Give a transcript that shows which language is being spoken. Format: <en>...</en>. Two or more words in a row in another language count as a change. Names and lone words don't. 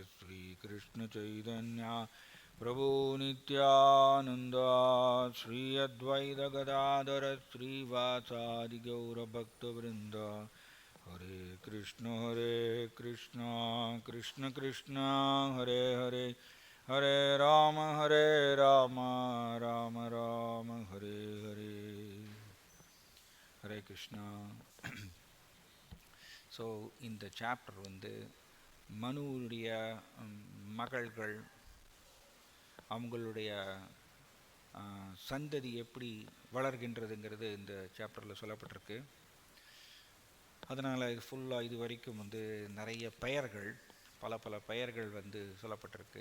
<sa>Sri Krishna Chaitanya Prabhu Nityananda Sri Advaita Gadadhara Sri Vasadi Gaura Bhakta Vrinda Hare Krishna Krishna Krishna Hare Hare Hare Rama Rama Rama Hare Hare. Hare Krishna.</sa> <ta>So இந்த சாப்டர் வந்து மனுவுடைய மகள்கள் அவங்களுடைய சந்ததி எப்படி வளர்கின்றதுங்கிறது இந்த சாப்டரில் சொல்லப்பட்டிருக்கு. அதனால் இது ஃபுல்லாக இது வரைக்கும் வந்து நிறைய பெயர்கள், பல பெயர்கள் வந்து சொல்லப்பட்டிருக்கு.</ta>